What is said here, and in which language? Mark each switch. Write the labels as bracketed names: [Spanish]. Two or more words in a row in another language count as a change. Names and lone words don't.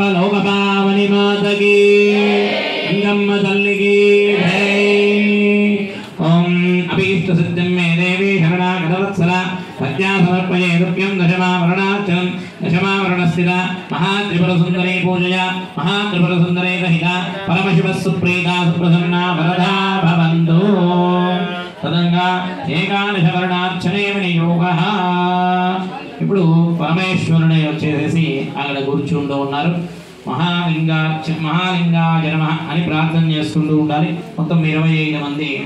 [Hindi] लोकपावनी माता की गंगम्म तल्ली की जय [Sanskrit] ओम अभीष्ट सिद्धिं मे देवी शरणागतवत्सला भक्त्या समर्पये तुभ्यं दशमावरणार्चनं दशमावरणस्थिता महात्रिपुरसुन्दरी पूजया महात्रिपुरसुन्दरी सहिता परमशिवः सुप्रीता सुप्रसन्ना वरदा भवन्तु తదంగా ఏకాదశవర్ణార్చనే వినియోగః. [Telugu] ఇప్పుడు పరమేశ్వరుడే వచ్చేసి అక్కడ కూర్చుంటూ ఉన్నారు. మహాలింగాయ నమః అని ప్రార్థన చేసుకుంటూ ఉండాలి. మొత్తం 25 మంది